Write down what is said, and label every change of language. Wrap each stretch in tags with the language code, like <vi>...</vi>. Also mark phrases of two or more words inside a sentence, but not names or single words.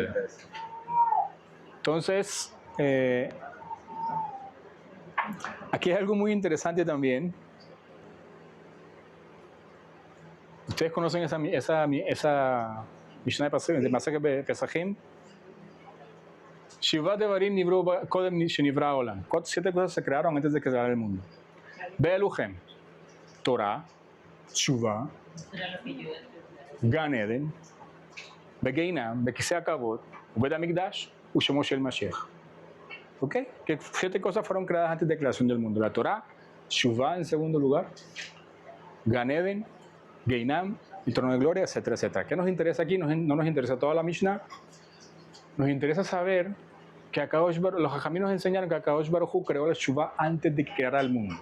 <es>Entonces, aquí hay algo muy interesante también. ¿Ustedes conocen esa Mishnah de Masechet Pesachim?</es> <he>שבעה דברים נבראו קודם שנברא עולם.</he> <es>7 cosas se crearon antes de crear el mundo.</es> <he>ואלו הם, תורה, תשובה, גן עדן, וגיהנם, וכסא כבוד, ובית המקדש, ושמו של משיח.</he> <es>¿Ok? Que 7 cosas fueron creadas antes de la creación del mundo. La Torah, Tshuva en segundo lugar, Gan Eden, Geinam, el trono de gloria, etcétera, etcétera. ¿Qué nos interesa aquí? No nos interesa toda la Mishnah. Nos interesa saber que los Jajamim nos enseñaron que</es> <he>הקדוש ברוך הוא</he> <es>creó la Tshuva antes de que creara el mundo.</es>